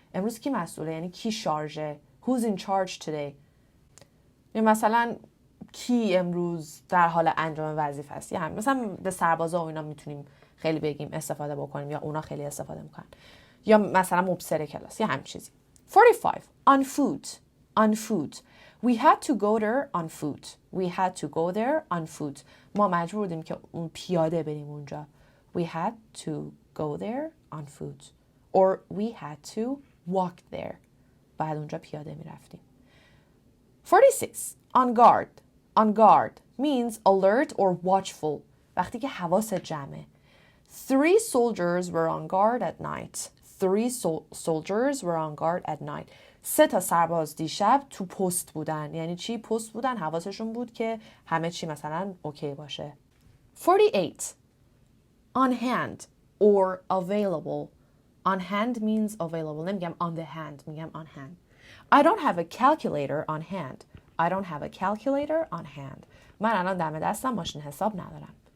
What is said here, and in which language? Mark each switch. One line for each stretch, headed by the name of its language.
Persian: امروز کی مسئوله؟ یعنی کی شارژه؟
English: Who's in charge today?
Persian: یا مثلا کی امروز در حال انجام وظیفه است؟ یعنی مثلا به سربازا و اینا میتونیم خیلی بگیم استفاده بکنیم یا اونا خیلی استفاده میکنن. یا مثلا مبصر کلاس یا همین چیزی.
English: 45. On foot. On foot. We had to go there on foot. We had to go there on foot.
Persian: ما مجبور بودیم که پیاده بریم اونجا.
English: We had to go there on foot. Or we had to walk there.
Persian: بعد اونجا پیاده میرفتیم.
English: 46. On guard. On guard means alert or watchful.
Persian: وقتی که حواست جمعه.
English: 3 soldiers were on guard at night. 3 soldiers were on guard at night.
Persian: 3 تا سرباز دیشب تو پست بودن. یعنی چی؟ پست بودن، حواسشون بود که همه چی مثلا اوکی باشه.
English: 48. On hand or available. On hand means available.
Persian: نمیگم
English: on the hand.
Persian: میگم
English: on hand. I don't have a calculator on hand. I don't have a calculator on hand.
Persian: من الان دم دستم ماشین حساب ندارم.